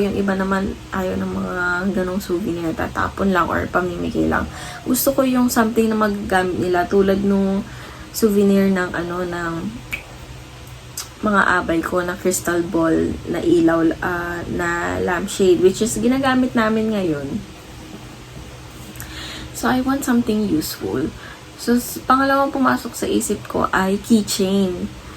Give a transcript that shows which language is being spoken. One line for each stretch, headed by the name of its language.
Filipino: Yung iba naman ayaw ng mga ganong souvenir. Tatapon lang or pamimigay lang. Gusto ko yung something na magagamit nila. Tulad nung souvenir ng ng mga abay ko na crystal ball na ilaw na lampshade.
English: Which is
Filipino: ginagamit namin ngayon.
English: So, I want something useful.
Filipino: So, pangalawang pumasok sa isip ko ay keychain.